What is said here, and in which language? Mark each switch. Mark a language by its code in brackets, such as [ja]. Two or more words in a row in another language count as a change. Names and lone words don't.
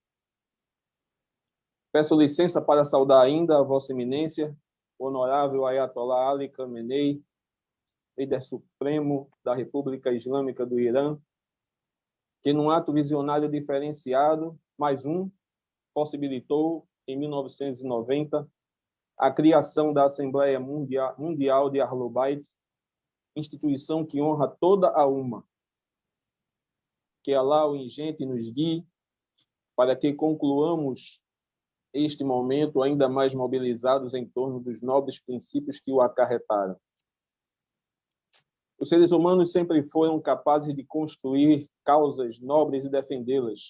[pt] Peço licença para saudar ainda a Vossa Eminência, o honorável Ayatollah Ali Khamenei, líder supremo da República Islâmica do Irã, que num ato visionário diferenciado, mais um, possibilitou, em 1990, a criação da Assembleia Mundial de Ahl al-Bayt, instituição que honra toda a umma. Que Allah o ingente nos guie para que concluamos este momento ainda mais mobilizados em torno dos nobres princípios que o acarretaram. Os seres humanos sempre foram capazes de construir causas nobres e defendê-las.